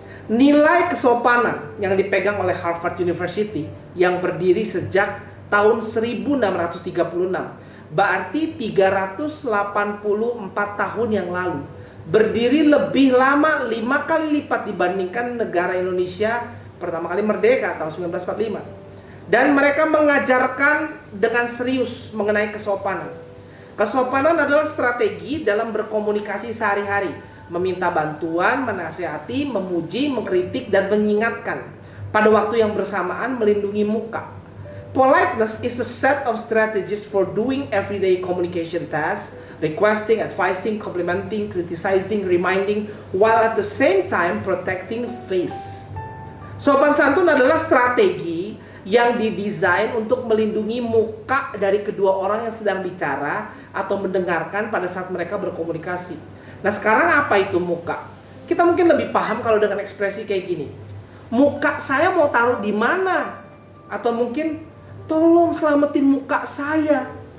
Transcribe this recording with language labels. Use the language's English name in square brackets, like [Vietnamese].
[Indonesian] Nilai kesopanan yang dipegang oleh Harvard University yang berdiri sejak tahun 1636, berarti 384 tahun yang lalu, berdiri lebih lama 5 kali lipat dibandingkan negara Indonesia pertama kali merdeka tahun 1945. Dan mereka mengajarkan dengan serius mengenai kesopanan. Kesopanan adalah strategi dalam berkomunikasi sehari-hari, meminta bantuan, menasihati, memuji, mengkritik, dan mengingatkan. Pada waktu yang bersamaan melindungi muka. [English] Politeness is a set of strategies for doing everyday communication tasks, requesting, advising, complimenting, criticizing, reminding, while at the same time protecting face. [Indonesian] Sopan santun adalah strategi yang didesain untuk melindungi muka dari kedua orang yang sedang bicara atau mendengarkan pada saat mereka berkomunikasi. Nah, sekarang apa itu muka? Kita mungkin lebih paham kalau dengan ekspresi kayak gini. Muka saya mau taruh di mana? Atau mungkin tolong selamatin muka saya.